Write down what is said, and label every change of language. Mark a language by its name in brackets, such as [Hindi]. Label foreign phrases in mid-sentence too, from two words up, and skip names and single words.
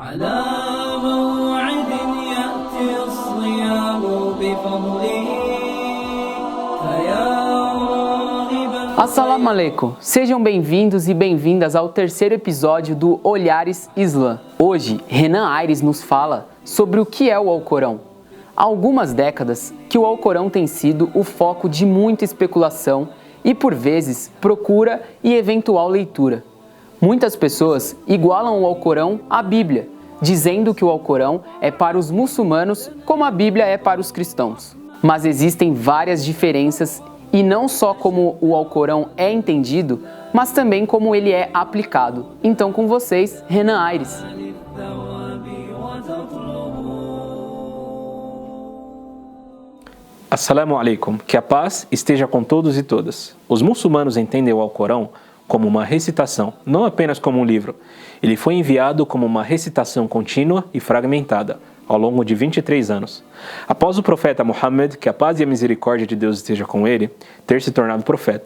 [Arabic] على موعد يأتي الصيام بفضله فيا راغبا. السلام عليكم, [Portuguese] sejam bem-vindos e bem-vindas ao terceiro episódio do Olhares Islã. Hoje, Renan Aires nos fala sobre o que é o Alcorão. Há algumas décadas que o Alcorão tem sido o foco de muita especulação e, por vezes, procura e eventual leitura. Muitas pessoas igualam o Alcorão à Bíblia, dizendo que o Alcorão é para os muçulmanos como a Bíblia é para os cristãos. Mas existem várias diferenças e não só como o Alcorão é entendido, mas também como ele é aplicado. Então, com vocês, Renan Aires. [Arabic] السلام عليكم, [Portuguese] que a paz esteja com todos e todas. Os muçulmanos entendem o Alcorão como uma recitação, não apenas como um livro. Ele foi enviado como uma recitação contínua e fragmentada, ao longo de 23 anos. Após o profeta Muhammad, que a paz e a misericórdia de Deus esteja com ele, ter se tornado profeta.